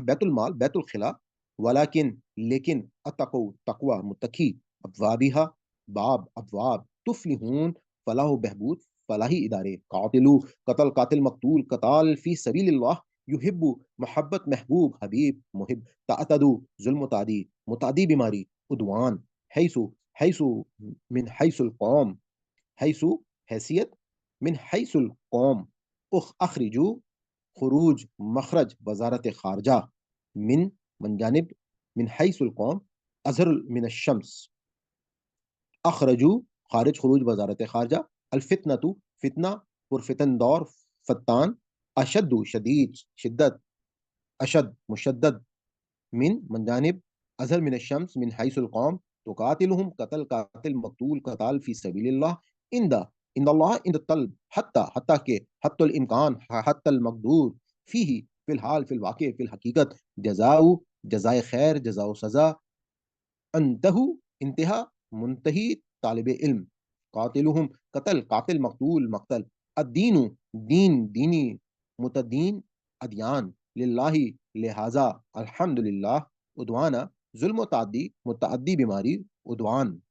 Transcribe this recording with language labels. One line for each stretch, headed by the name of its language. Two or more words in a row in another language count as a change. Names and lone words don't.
Urdu: بیت المال بیت الخلا، ولیکن لیکن اتقو تقوی متقی، ابوابها باب ابواب، تفلحون فلاح و بہبود فلاحی ادارے، قاتلو قتل قاتل مقتول قتال فی سبیل اللہ، یحب محبت محبوب حبیب محب، تعتدو ظلم تعدی متعدی بیماری، عدوان حیث حیث من حیث القوم حیث حیثیت من حیث القوم، اخرجو خروج مخرج وزارت خارجہ، من جانب من حیث القوم اظہر من الشمس، اخرجو خارج خروج وزارت خارجہ، الفتنۃ فتنہ پرفتن دور فتان، اشد شدید شدت، اشد مشدد، من جانب اظہر من الشمس من حیث القوم، تقاتلهم قتل قاتل مقتول قتال فی سبیل اللہ، ان اللہ ان طلب حتی کہ حتی الامکان حتی المقدور فیہ فی الحال فی الواقع فی الحقیقت، جزاؤ جزائے خیر جزاؤ سزا، انتہو انتہا منتہی طالب علم، قاتلہم قتل قاتل مقتول مقتل، الدین دین دینی متدین ادیان، للہ لہذا الحمدللہ، عدوانا ظلم و تعدی متعدی بیماری عدوان،